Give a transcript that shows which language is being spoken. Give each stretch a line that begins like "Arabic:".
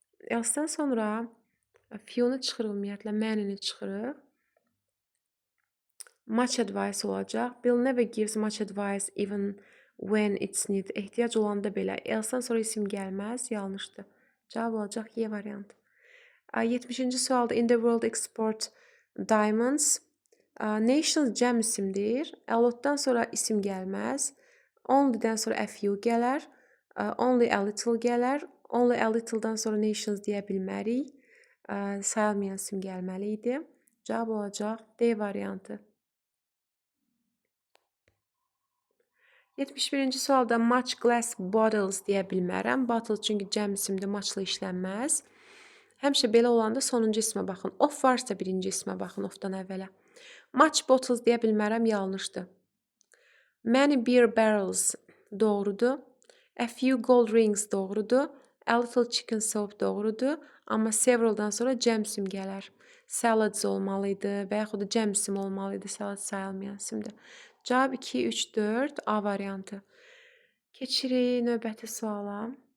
Azerbaijani: Else'dən sonra few'nu çıxırıq ümumiyyətlə. Many'ni çıxırıq. Much advice olacaq.
English: Bill never gives much advice even when it's needed.
Azerbaijani: Ehtiyac olanda belə. Else'dən sonra isim gəlməz. Yanlışdır. Cavab olacaq Y variantı. 70-ci sualda
English: in the world export diamonds.
Azerbaijani: Nations cəm isimdir. A lotdan sonra isim gəlməz. Only'dən sonra a few gələr. Only a little gələr. Only a little'dan sonra nations deyə bilmərik. Sayılmayan isim gəlməli idi. Cavab olacaq D variantı. 71-ci sualda
English: much glass bottles
Azerbaijani: deyə bilmərəm. Bottle çünki cəm isimdir, muchla işlənməz. Həmişə belə olanda sonuncu ismə baxın. Of varsa birinci ismə baxın, ofdan əvvələ.
English: Much bottles
Azerbaijani: deyə bilmərəm, yanlışdır.
English: Many beer barrels
Azerbaijani: doğrudur.
English: A few gold rings
Azerbaijani: doğrudur.
English: A little chicken soup
Azerbaijani: doğrudur. Amma several'dan sonra cəm isim gələr. Salads olmalıydı və yaxud da cəm isim olmalıydı. Salad sayılmayan isimdir. Cavab 2, 3, 4 A variantı. Keçirik növbəti suala.